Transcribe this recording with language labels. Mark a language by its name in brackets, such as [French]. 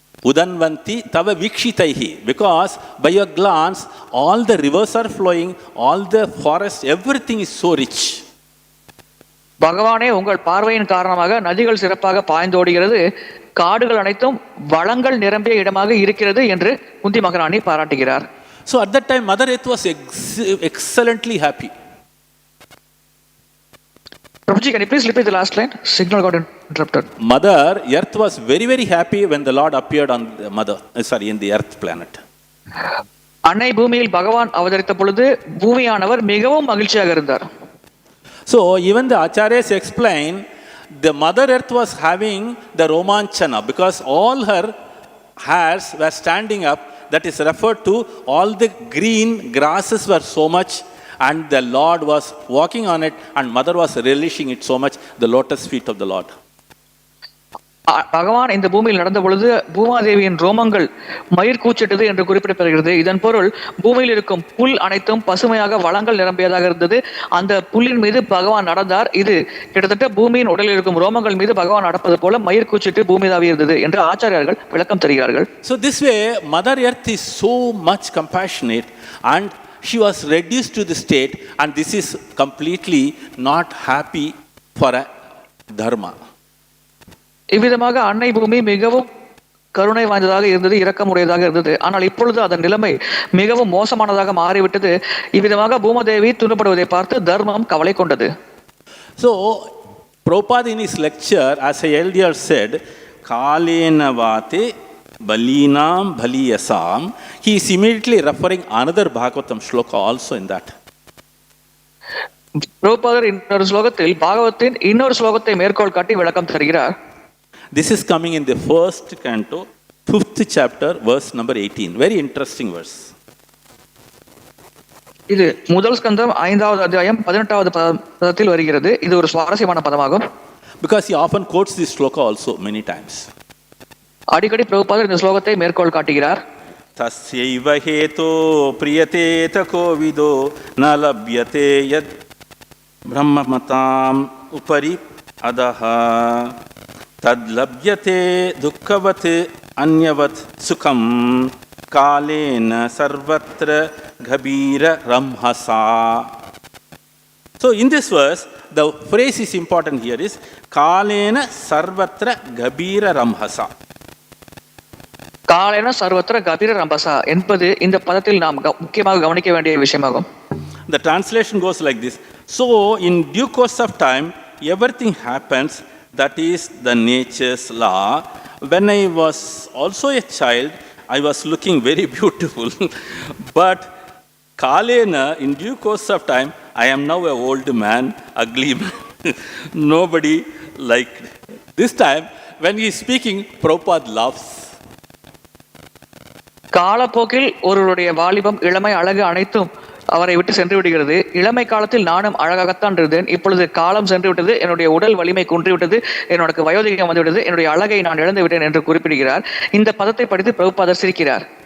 [Sanskrit] Udanvanti tava vikarśitaihi, [English] because by your glance, all the rivers are flowing, all the forests, everything is so rich. [Tamil] பகவானே உங்கள் பார்வையின் காரணமாக நதிகள் சிறப்பாக பாய்ந்தோடுகிறது, காடுகள் அனைத்தும் வளங்கள் நிரம்பிய இடமாக இருக்கிறது என்று குந்தி மகாராணி பாராட்டுகிறார். [English] So at that time, Mother Earth was excellently happy. Prabhuji, can you please repeat the last line? Signal got interrupted. Mother Earth was very, very happy when the Lord appeared on the in the Earth planet. [Tamil] அன்னை பூமியில் பகவான் அவதரித்த பொழுது பூமியானவர் மிகவும் மகிழ்ச்சியாக இருந்தார். [English] So even the Acharyas explain, the Mother Earth was having the romanchana because all her hairs were standing up. That is referred to all the green grasses were so much, and the Lord was walking on it, and Mother was relishing it so much, the lotus feet of the Lord. [Tamil] பகவான் இந்த பூமியில் நடந்த பொழுது பூமாதேவியின் ரோமங்கள் மயிர் கூச்சிட்டது என்று குறிப்பிடப்படுகிறது. இதன் பொருள் பூமியில் இருக்கும் புல் அனைத்தும் பசுமையாக வளங்கள் நிரம்பியதாக இருந்தது. அந்த புல்லின் மீது பகவான் நடந்தார். இது கிட்டத்தட்ட பூமியின் உடலில் இருக்கும் ரோமங்கள் மீது பகவான் நடப்பது போல மயிர் கூச்சிட்டு பூமிதாவி இருந்தது என்று ஆச்சாரியர்கள் விளக்கம் தருகிறார்கள். [English] So this way, Mother Earth is so much compassionate, and she was reduced to the state, and this is completely not happy for a dharma. [Tamil] இவ்விதமாக அன்னை பூமி மிகவும் கருணை வாய்ந்ததாக இருந்தது, இரக்கமுடையதாக இருந்தது. ஆனால் இப்பொழுது அதன் நிலைமை மிகவும் மோசமானதாக மாறிவிட்டது. இவ்விதமாக பூமதேவி துன்பப்படுவதை பார்த்து தர்மம் கவலை கொண்டது. [English] So Prabhupada in his lecture, as I earlier said, [Sanskrit] kālena vāte balīnām balīyasā, [English] he is immediately referring another Bhagavatam shloka also in that. [Tamil] பிரபுபாதர் இன்னொரு ஸ்லோகத்தில் பாகவத்தின் இன்னொரு ஸ்லோகத்தை மேற்கோள் காட்டி விளக்கம் தருகிறார். [English] This is coming in the first canto, 5th chapter, verse number 18. Very interesting verse. [Tamil] இது முதல் ஸ்கந்தம் 5வது அத்தியாயம் 18வது பதத்தில் வருகிறது. இது ஒரு சுவாரஸ்யமான பதமாகும். [English] Because he often quotes this shloka also many times. [Tamil] அடிக்கடி பிரபுபாதர் இந்த ஸ்லோகத்தை மேற்கோள் காட்டுகிறார். [Sanskrit] Tasyaiva heto priyate tako vido na labhyate yad brahmamatam upari adaha tad labhyate dukkhavat anyavat sukham kālena sarvatra ghabira ramhasa. [English] So in this verse, the phrase is important here is [Sanskrit] kālena sarvatra ghabira ramhasa. kālena sarvatra ghabira ramhasa [Tamil] என்பது இந்த பதத்தில் நாம் முக்கியமாக கவனிக்க வேண்டிய விஷயமாகும். [English] The translation goes like this. So in due course of time, everything happens. That is the nature's law. When I was also a child, I was looking very beautiful. But kālena, in due course of time, I am now an old man, ugly man. Nobody liked it. This time, when he is speaking, Prabhupada laughs. [Tamil] காலப்போக்கில் ஒருவருடைய வாலிபம், இளமை, அழகு அனைத்தும் அவரை விட்டு சென்று விடுகிறது. இளமை காலத்தில் நானும் அழகாகத்தான் இருந்தேன். இப்பொழுது காலம் சென்று விட்டது, என்னுடைய உடல் வலிமை குன்றிவிட்டது, என்னோட வயோதிகம் வந்துவிட்டது, என்னுடைய அழகை நான் இழந்து விட்டேன் என்று குறிப்பிடுகிறார். இந்த பதத்தை படித்து பிரபுபாதர் சிரிக்கிறார்.